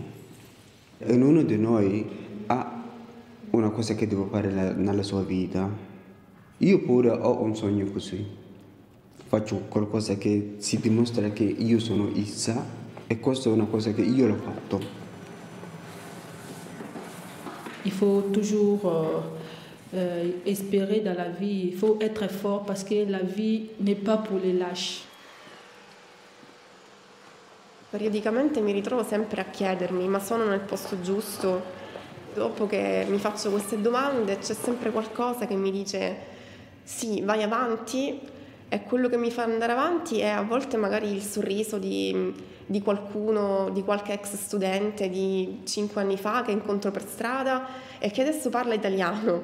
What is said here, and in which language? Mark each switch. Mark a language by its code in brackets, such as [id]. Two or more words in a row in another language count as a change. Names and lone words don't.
[it] E ognuno di noi ha una cosa che deve fare nella sua vita. Io pure ho un sogno così. Faccio qualcosa che si dimostra che io sono Issa e questa è una cosa che io l'ho fatto. [fr] Il faut toujours espérer dans la vie, il faut être fort parce que la vie n'est pas pour les lâches. [it] Periodicamente mi ritrovo sempre a chiedermi, ma sono nel posto giusto? Dopo che mi faccio queste domande c'è sempre qualcosa che mi dice sì, vai avanti, e quello che mi fa andare avanti è a volte magari il sorriso di qualcuno, di qualche ex studente di 5 anni fa che incontro per strada e che adesso parla italiano.